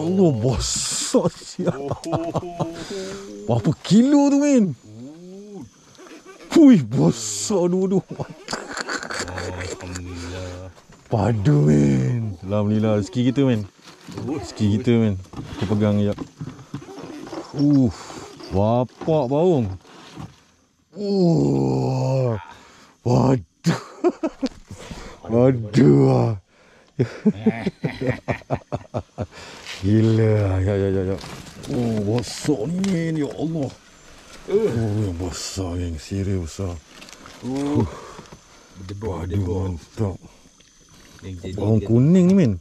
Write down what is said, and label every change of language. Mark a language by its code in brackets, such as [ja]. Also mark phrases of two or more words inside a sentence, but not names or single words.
[ms] Allah besar siap. Berapa kilo tu men? Besar dua-dua. Alhamdulillah. Padu men. Alhamdulillah rezeki kita men. Rezeki kita men. Kau pegang sekejap. Bapak baung. Waduh. Waduh. Gila. Ya. Besar ni men. [ar] يا الله. [ms] Yang besar yang serius besar. Waduh mantap. Bawang kuning ni men.